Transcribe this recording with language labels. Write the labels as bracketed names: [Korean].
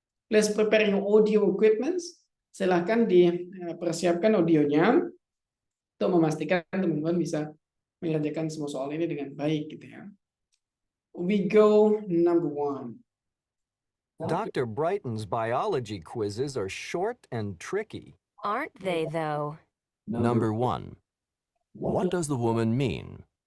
[English] Please prepare your audio equipment. [Indonesian] Silahkan dipersiapkan audionya untuk memastikan teman-teman bisa mengerjakan semua soal ini dengan baik gitu ya. [English] We go number 1. Dr. Brighton's biology quizzes are short and tricky. Aren't they, though? Number 1. What does the woman mean?